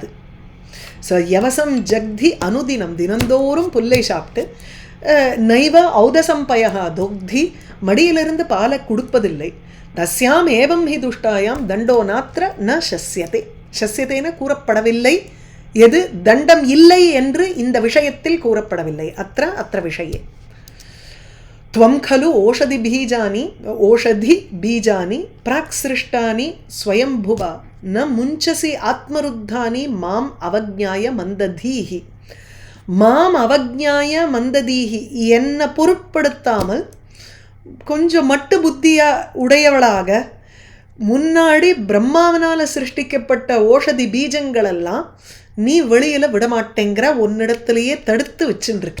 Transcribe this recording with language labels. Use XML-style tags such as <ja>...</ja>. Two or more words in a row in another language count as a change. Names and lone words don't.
<sa>सो यवसं जग्धि अनुदिनम्</sa> <ta>தினந்தோறும் புல்லை சாப்பிட்டு</ta> <sa>नैव औधसं पयः दोग्धि</sa> <ta>மடியிலிருந்து பாலை கொடுப்பதில்லை.</ta> <sa>तस्याम् एवं हि दुष्टायां दण्डो नात्र न शस्यते.</sa> <ta>சஸ்யதேன கூறப்படவில்லை, எது தண்டம் இல்லை என்று இந்த விஷயத்தில் கூறப்படவில்லை.</ta> <sa>अत्र विषये त्वं खलु ओषधि बीजानि प्राक्सृष्टानि स्वयंभुवा न मुञ्चसि आत्मरुद्धानि माम् अवज्ञाय मन्दधीः माम् अवज्ञाय मन्दधीः,</sa> <ta>என்னை பொருட்படுத்தாமல் கொஞ்சம் மட்டு புத்தியா உடையவளாக முன்னாடி பிரம்மாவனால் சிருஷ்டிக்கப்பட்ட ஓஷதி பீஜங்களெல்லாம் நீ வெளியில் விடமாட்டேங்கிற உன்னிடத்திலேயே தடுத்து வச்சுருக்க.</ta>